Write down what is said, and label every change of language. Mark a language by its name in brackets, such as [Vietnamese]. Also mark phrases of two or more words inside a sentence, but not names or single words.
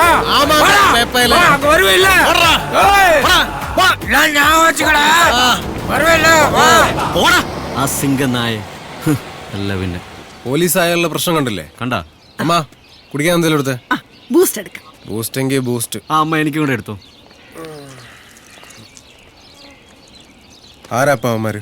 [Tamil] ஆமா பேப்பையில அங்க வருவே இல்ல. நான் ஞாபகம் வச்சுக்கடா. வருவே இல்ல. [Malayalam] പോടാ ആ സിംഗനായ. അല്ല പിന്നെ പോലീസ് ആയുള്ള പ്രശ്നം കണ്ടില്ലേ? കണ്ടാ? അമ്മ കുടിക്കാൻ എന്തെങ്കിലും എടുത്തേ. ബൂസ്റ്റ് എടുക്കാം. ബൂസ്റ്റ് എങ്കിൽ ബൂസ്റ്റ്. ആ അമ്മ എനിക്കും കൂടെ എടുത്തോ. ആരാപ്പ അവന്മാര്?